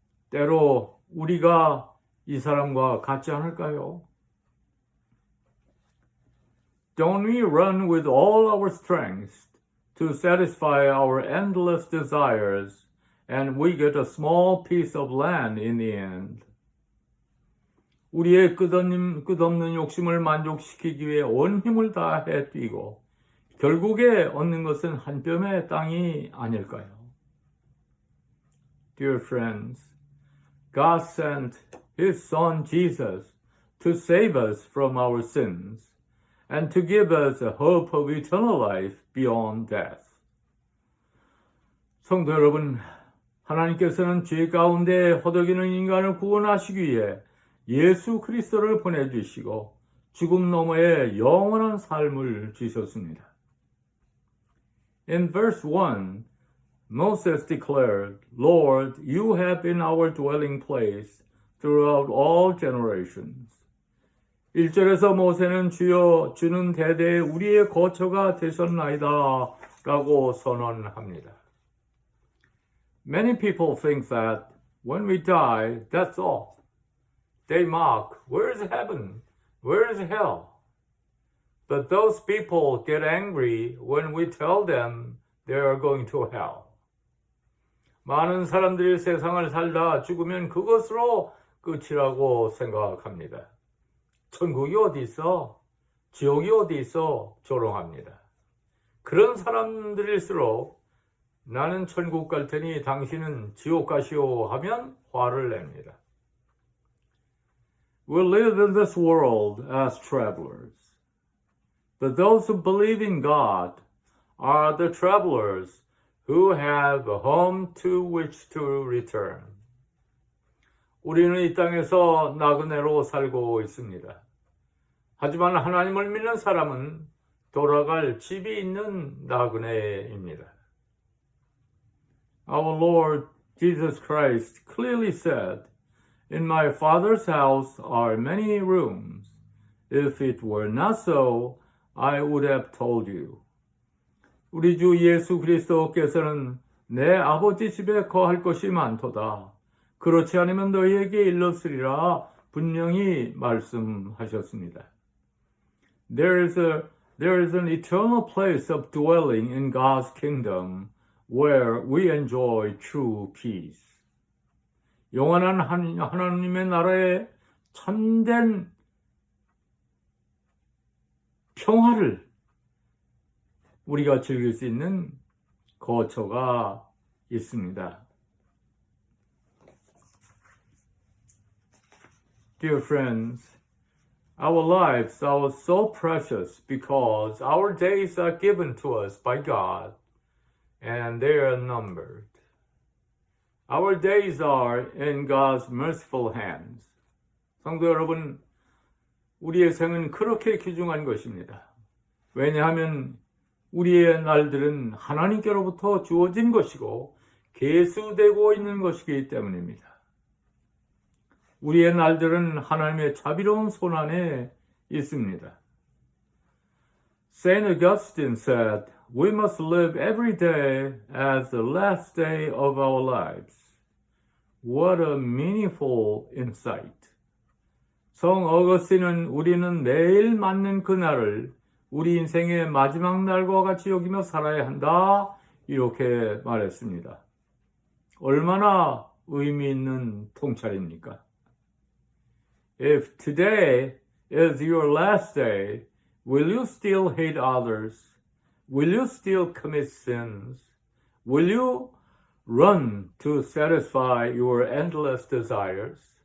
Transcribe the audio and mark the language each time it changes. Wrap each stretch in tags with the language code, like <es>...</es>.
<ko>때로 우리가 이 사람과 같지 않을까요?</ko> <en>Don't we run with all our strength to satisfy our endless desires, and we get a small piece of land in the end?</en> <ko>우리의 끝없는 욕심을 만족시키기 위해 온 힘을 다해 뛰고 결국에 얻는 것은 한 뼘의 땅이 아닐까요?</ko> <en>Dear friends, God sent His Son Jesus to save us from our sins and to give us a hope of eternal life beyond death.</en> <ko>성도 여러분, 하나님께서는 죄 가운데 허덕이는 인간을 구원하시기 위해 예수 그리스도를 보내주시고 죽음 너머에 영원한 삶을 주셨습니다.</ko> <en>In verse 1, Moses declared, Lord, you have been our dwelling place throughout all generations.</en> <ko>1절에서 모세는 주여 주는 대대에 우리의 거처가 되셨나이다 라고 선언합니다.</ko> <en>Many people think that when we die, that's all. They mock, where is heaven? Where is hell? But those people get angry when we tell them they are going to hell.</en> <ko>많은 사람들이 세상을 살다 죽으면 그것으로 끝이라고 생각합니다. 천국이 어디 있어? 지옥이 어디 있어? 조롱합니다. 그런 사람들일수록 나는 천국 갈 테니 당신은 지옥 가시오 하면 화를 냅니다.</ko> <en>We live in this world as travelers. But those who believe in God are the travelers who have a home to which to return.</en> <ko>우리는 이 땅에서 나그네로 살고 있습니다. 하지만 하나님을 믿는 사람은 돌아갈 집이 있는 나그네입니다.</ko> <en>Our Lord Jesus Christ clearly said, In my Father's house are many rooms. If it were not so, I would have told you.</en> <ko>우리 주 예수 그리스도께서는 내 아버지 집에 거할 것이 많도다. 그렇지 않으면 너희에게 일렀으리라 분명히 말씀하셨습니다.</ko> <en>There is an eternal place of dwelling in God's kingdom where we enjoy true peace.</en> <ko>영원한 하나님의 나라에 참된 평화를 우리가 즐길 수 있는 거처가 있습니다.</ko> <en>Dear friends, our lives are so precious because our days are given to us by God and they are numbered. Our days are in God's merciful hands.</en> <ko>성도 여러분, 우리의 생은 그렇게 귀중한 것입니다. 왜냐하면 우리의 날들은 하나님께로부터 주어진 것이고 계수되고 있는 것이기 때문입니다. 우리의 날들은 하나님의 자비로운 손 안에 있습니다.</ko> <en>Saint Augustine said, We must live every day as the last day of our lives. What a meaningful insight.</en> <ko>성 어거스틴은 우리는 매일 맞는 그날을 우리 인생의 마지막 날과 같이 여기며 살아야 한다. 이렇게 말했습니다. 얼마나 의미 있는 통찰입니까?</ko> <en>If today is your last day, will you still hate others? Will you still commit sins? Will you run to satisfy your endless desires?</en>